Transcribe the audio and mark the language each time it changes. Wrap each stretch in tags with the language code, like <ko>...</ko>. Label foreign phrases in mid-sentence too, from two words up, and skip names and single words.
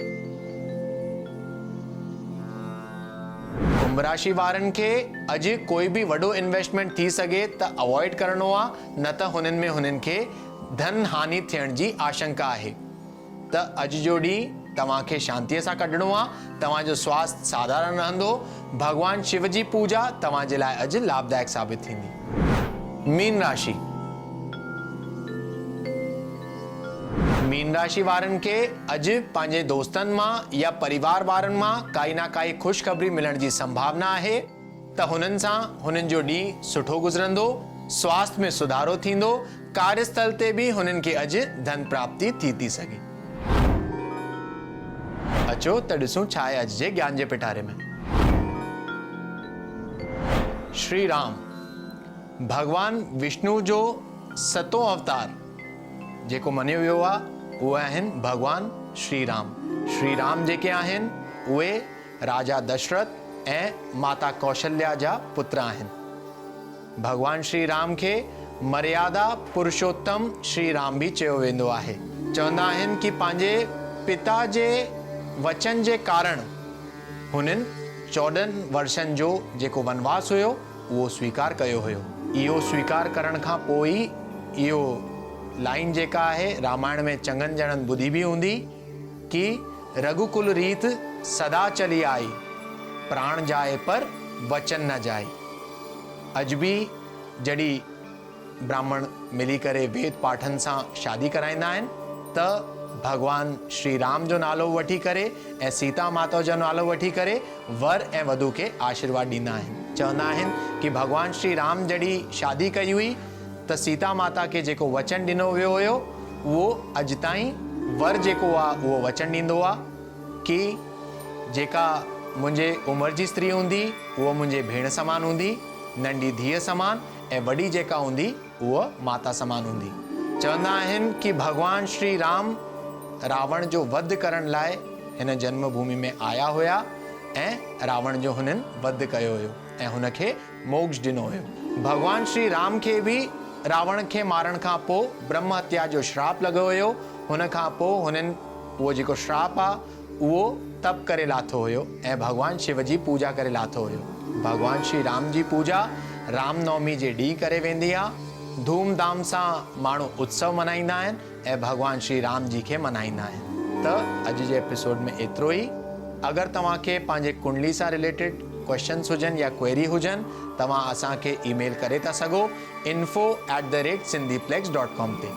<sd>कुंभ राशि वारनि खे अॼु कोई भी वॾो इन्वेस्टमेंट थी सघे त अवॉइड करणो आहे, न त हुननि में हुननि खे धन हानि थियण जी आशंका आहे। त अॼु जो ॾींहुं तव्हांखे शांतीअ सां कढणो आहे। तव्हांजो स्वास्थ्य साधारण रहंदो। भगवान शिव जी पूजा तव्हांजे लाइ अॼु लाभदायक साबित थींदी। मीन राशि। मीन राशि वारनि खे अॼु पंहिंजे दोस्तनि मां या परिवार वारनि मां काई ना काई ख़ुशख़बरी मिलण जी संभावना आहे त हुननि सां हुननि जो ॾींहुं सुठो गुज़रंदो, स्वास्थ्य में सुधारो थींदो, कार्यस्थल ते बि हुननि खे अॼु धन प्राप्ति थी सघे। अचो त ॾिसूं छा आहे अॼु जे ज्ञान जे पिटारे में। श्री राम भगवान विष्णु जो सतों अवतार जेको मञियो वियो आहे उहे आहिनि भगवान श्री राम। श्री राम जेके आहिनि उहे राजा दशरथ ऐं माता कौशल्या जा पुत्र आहिनि। भगवान श्री राम खे मर्यादा पुरुषोत्तम श्री राम भी चयो वेंदो आहे। चवंदा आहिनि कि पंहिंजे पिता जे वचन जे कारण हुननि 14 वर्षनि जो जेको वनवास हुयो उहो स्वीकार कयो हुयो। इहो स्वीकार करण खां पोइ इहो लाइन जेका आहे रामायण में चङनि ॼणनि ॿुधी बि हूंदी कि</sd> <hi>रघुकुल रीत सदा चली आई, प्राण जाए पर वचन न जाए।</hi> <sd>अॼु बि जॾहिं ब्राह्मण मिली करे वेद पाठन सां शादी कराईंदा आहिनि त भगवान श्री राम जो नालो वठी करे ऐं सीता माता जो नालो वठी करे वर ऐं वधू खे आशीर्वाद ॾींदा आहिनि। चवंदा आहिनि कि भगवान श्री राम जॾहिं शादी कई हुई त सीता माता खे जेको वचन ॾिनो वियो हुयो उहो अॼु ताईं वर जेको आहे उहो वचन ॾींदो आहे कि जेका मुंहिंजे उमिरि जी स्त्री हूंदी उहो मुंहिंजे भेण समान हूंदी, नंढी धीअ समान ऐं वॾी जेका हूंदी उहा माता समान हूंदी। चवंदा आहिनि कि भगवान श्री राम रावण जो वध करण लाइ हिन जन्मभूमि में आया हुआ ऐं रावण जो हुननि वध कयो हुयो ऐं हुनखे मोक्ष ॾिनो हुयो। भगवान श्री राम खे बि रावण खे मारण खां पोइ ब्रह्म हत्या जो श्राप लॻो हुयो। हुन खां पोइ हुननि उहो जेको श्राप आहे उहो तप करे लाथो हुयो ऐं भगवान शिव जी पूजा करे लाथो हुयो। भगवान श्री राम जी पूजा रामनवमी जे ॾींहुं करे वेंदी आहे। धूमधाम सां माण्हू उत्सव मल्हाईंदा आहिनि ऐं भगवान श्री राम जी खे मल्हाईंदा आहिनि। त अॼु जे एपिसोड में एतिरो ई। अगरि तव्हांखे पंहिंजे कुंडली सां</sd> <en>related questions</en> <sd>हुजनि या क्वेरी हुजनि तव्हां असांखे ईमेल करे था सघो info@sindhiplex.com ते।</sd>